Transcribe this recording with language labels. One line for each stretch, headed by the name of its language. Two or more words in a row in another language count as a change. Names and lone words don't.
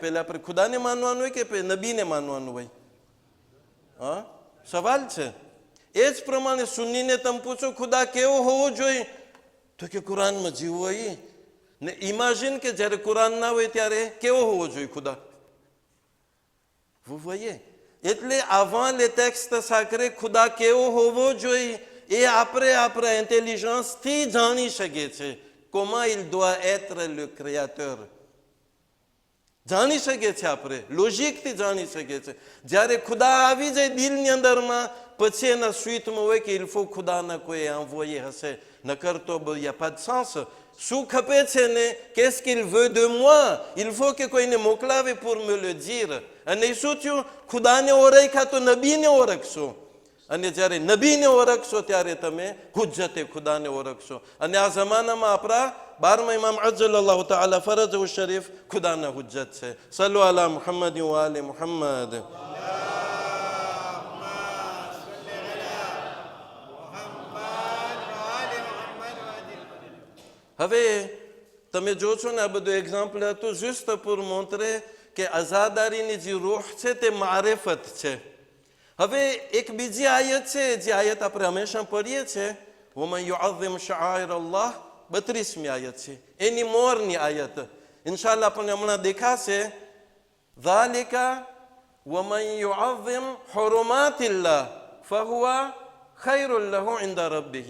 Gujarati: પહેલે આપણે ખુદાને માનવાનું હોય કે નબીને માનવાનું હોય? હા, સવાલ છે. એ જ પ્રમાણે સુન્નીને તમે પૂછો ખુદા કેવો હોવો જોઈએ, તો કે કુરાનમાં જીવો હોય ને. ઇમેજિન કે જ્યારે કુરાન ના હોય ત્યારે કેવો હોવો જોઈએ ખુદા?
French: vous voyez?
Gujarati: એટલે
French: avant les textes sacrés
Gujarati: ખુદા કેવો હોવો જોઈએ એ આપણે આપણા ઇન્ટેલિજન્સથી જાણી શકીએ છીએ.
French: comment il doit être le créateur
Gujarati: જાણી શકીએ છીએ આપણે, લોજિકથી જાણી શકીએ છીએ. જ્યારે ખુદા આવી જાય દિલની અંદરમાં પછી એના સ્વીટમાં હોય કે
French: il faut
Gujarati: ખુદાના કોઈ envoyé હશે, નકર તો
French: y a pas de sens.
Gujarati: શું ખપે છે ને,
French: qu'est-ce qu'il veut de moi, il faut
Gujarati: કે કોઈને મોકલાવે
French: pour me le dire.
Gujarati: અને શું થયું, ખુદાને ઓળખ્યા તો નબીને ઓળખશો, અને જ્યારે નબીને ઓળખશો ત્યારે તમે હુજ્જતે ખુદાને ઓળખશો. અને આ જમાનામાં આપણા 12મા ઇમામ
Arabic: عجل الله تعالى فرجه الشريف
Gujarati: ખુદાના હુજ્જત છે.
Arabic: صلوا على محمد وآل محمد.
Gujarati: હવે તમે જો છો ને, આ બધું એક્ઝામ્પલ હતું
French: juste pour montrer
Gujarati: કે આઝાદારીની જે રૂહ છે તે મારેફત છે. હવે એક બીજી આયત છે, જે આયત આપણે હંમેશા પઢીએ છીએ,
Arabic: ومن يعظم شعائر الله,
Gujarati: 32મી આયત છે, એની મોરની આયત. ઇન્શાઅલ્લાહ આપણને હમણાં દેખાશે.
Arabic: ذلك ومن يعظم حرمات الله فهو خير له عند ربه.